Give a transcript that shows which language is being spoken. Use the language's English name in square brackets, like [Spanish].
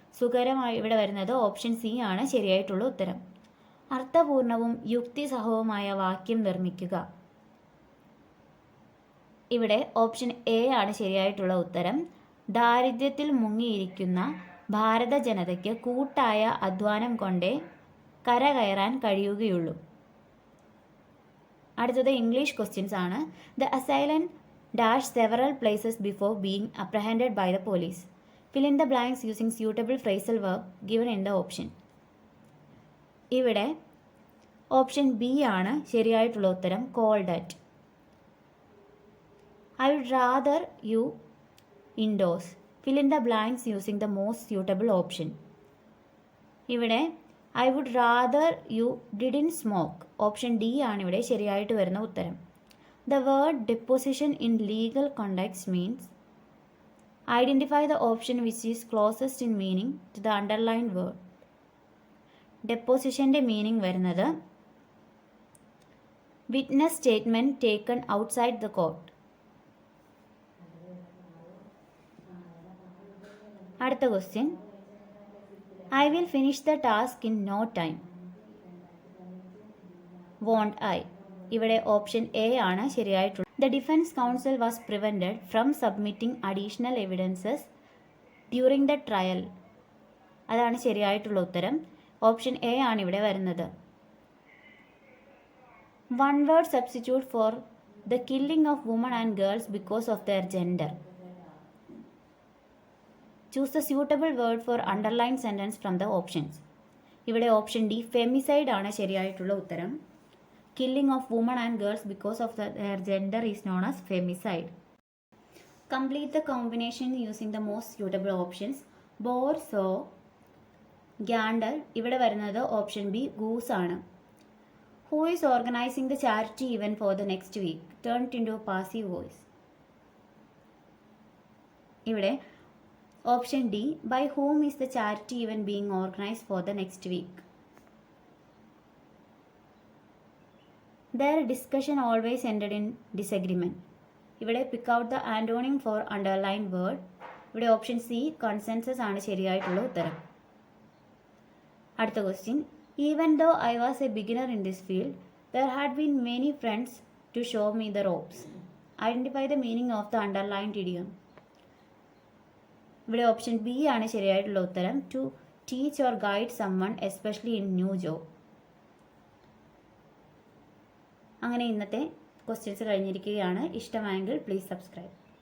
[Malayalam] സുകരമായി ഇവിടെ വരുന്നത് option C ആണ് ശരിയായിട്ടുള്ള ഉത്തരം. അർത്ഥപൂർണവും യുക്തിസഹവുമായ വാക്യം നിർമ്മിക്കുക. ഇവിടെ ഓപ്ഷൻ എ ആണ് ശരിയായിട്ടുള്ള ഉത്തരം. ദാരിദ്ര്യത്തിൽ മുങ്ങിയിരിക്കുന്ന ഭാരത ജനതയ്ക്ക് കൂട്ടായ അധ്വാനം കൊണ്ടേ കരകയറാൻ കഴിയുകയുള്ളൂ. അടുത്തത് ഇംഗ്ലീഷ് ക്വസ്റ്റ്യൻസ് ആണ്. [English] The assailant dash several places before being apprehended by the police. Fill in the blanks using suitable phrasal verb given in the option. [Malayalam] ഇവിടെ ഓപ്ഷൻ ബി ആണ് ശരിയായിട്ടുള്ള ഉത്തരം. [English] Called at. I would rather you indoors. Fill in the blanks using the most suitable option. ഇവിടെ I would rather you didn't smoke. [Malayalam] Option D ആണ് ഇവിടെ ശരിയായിട്ട് വരുന്ന ഉത്തരം. [English] The word deposition in legal context means identify the option which is closest in meaning to the underlined word. [Malayalam] Depositionന്റെ meaning വരുന്നത് [English] witness statement taken outside the court. [Malayalam] അടുത്ത question. [English] I will finish the task in no time. Won't I? [Malayalam] ഇവിടെ option A ആണ് ശരിയായിട്ടുള്ളത്. [English] The defence counsel was prevented from submitting additional evidences during the trial. [Malayalam] അതാണ് ശരിയായിട്ടുള്ള ഉത്തരം. Option A ആണ് ഇവിടെ വരുന്നത്. [English] One word substitute for the killing of woman and girls because of their gender. Choose the suitable word for underline sentence from the options. [Malayalam] ഇവിടെ option D ഫെമിസൈഡ് ആണ് ശരിയായിട്ടുള്ള ഉത്തരം. [English] Killing of women and girls because of their gender is known as femicide. Complete the combination using the most suitable options. Boar, sow, gander. [Malayalam] ഇവിടെ വരുന്നത് option B goose ആണ്. [English] Who is organizing the charity event for the next week? Turned into a passive voice. [Malayalam] ഇവിടെ option D [English] by whom is the charity event being organized for the next week? Their discussion always ended in disagreement. ഇവിടെ pick out the antonym for underlined word. [Malayalam] ഇവിടെ option C consensus ആണ് ശരിയായിട്ടുള്ള ഉത്തരം. അടുത്ത question. [English] Even though I was a beginner in this field, there had been many friends to show me the ropes. Identify the meaning of the underlined idiom. [Malayalam] ഇവിടെ option B ആണ് ശരിയായിട്ടുള്ള ഉത്തരം. [English] To teach or guide someone especially in new job. [Malayalam] അങ്ങനെ ഇന്നത്തെ questions കഴിഞ്ഞിരിക്കുകയാണ്. ഇഷ്ടമായെങ്കിൽ please subscribe.